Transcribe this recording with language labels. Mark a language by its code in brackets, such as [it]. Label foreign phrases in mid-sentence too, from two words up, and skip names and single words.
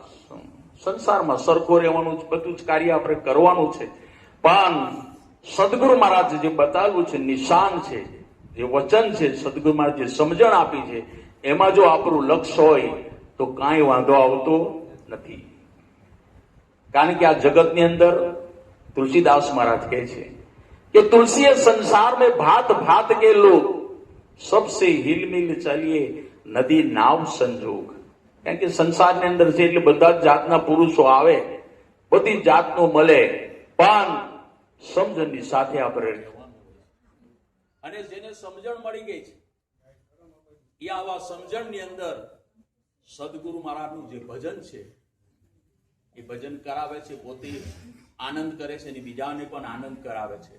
[gu] સંસારમાં સરખો રહેવાનું બધું જ કાર્ય આપણે કરવાનું છે, પણ સદગુરુ મહારાજ જે બતાવ્યું છે, નિશાન છે, જે વચન છે, સદગુરુ મહારાજ જે સમજણ આપી છે, એમાં જો આપણું લક્ષ્ય હોય તો કાંઈ વાંધો આવતો નથી. કારણ કે આ જગતની અંદર તુલસીદાસ મહારાજ કહે છે [hi] कि तुलसी संसार में भात भात के लोग सबसे हिलमिल चलिए नदी नाव संजोग. [gu] કારણ કે સંસારની અંદર છે એટલે બધા જ જાતના પુરુષો આવે, બધી જાતનું મળે, પણ સમજણની સાથે આપણે રહેવાનું. અને જેને સમજણ મળી ગઈ છે એ આવા સમજણની અંદર સદગુરુ મહારાજનું જે ભજન છે એ ભજન કરાવે છે, પોતે આનંદ કરે છે અને બીજાને પણ આનંદ કરાવે છે.